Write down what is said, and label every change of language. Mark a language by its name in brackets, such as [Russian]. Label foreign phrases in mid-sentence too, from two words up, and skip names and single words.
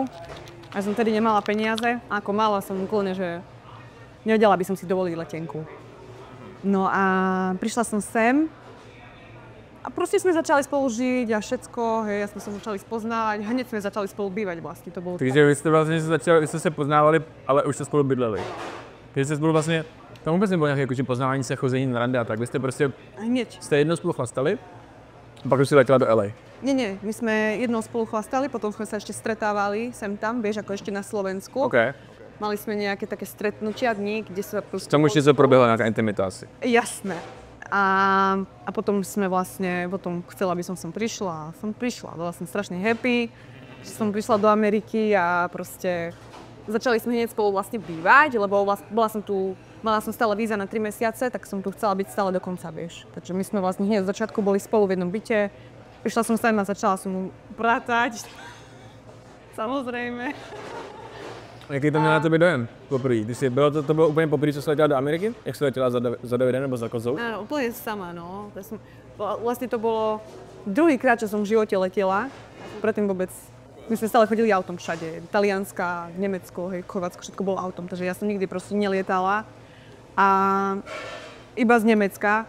[Slovak] A ja som tedy nemala peniaze. A ako mala som úplne, že nevedela by som si dovoliť letenku. No a prišla som sem a proste sme začali spolu žiť a všetko, hej, ja sme sa začali spoznávať, hneď sme začali spolu bývať vlastne, to bolo. [Czech] Takže vy ste vlastně začali, vy jste se poznávali, ale už jste spolu bydleli. Takže jste spolu vlastně, tam vůbec nebylo nějaké jakože poznávání se, chození na rande a tak, vy jste prostě, [Slovak] hneď. [Czech] Jste jednou spolu chlastali, a pak už si letěla do LA. [Slovak] Nie, my sme jednou spolu chlastali, potom sme sa ešte stretávali sem tam, vieš, ako ešte na Slovensku. OK. Mali sme nejaké také stretnutia dní, kde sa proste... [Czech] Tam už něco proběhla nějaká intimita asi. [Slovak] Jasné. A potom sme vlastne, potom chcela, aby som sem prišla a som prišla. Bola som strašne happy, že som prišla do Ameriky a proste začali sme hneď spolu vlastne bývať, lebo mala som stále víza na 3 mesiace, tak som tu chcela byť stále do konca, vieš. Takže my sme vlastne hneď od začiatku boli spolu v jednom byte. Prišla som sem a začala som mu pratať. Samozrejme. [Czech] Jaký to měl na tebe dojem poprvé? To bylo úplně poprvé, co jsi letěla do Ameriky? Jak jsi letěla za Davidem nebo za Kozou? [Slovak] Áno, úplne sama, no. Vlastne to bolo druhýkrát, čo som v živote letela. Predtým vôbec, my sme stále chodili autom všade. Talianska, Nemecko, hej, Chorvátsko, všetko bolo autom. Takže ja som nikdy proste nelietala. A iba z Nemecka.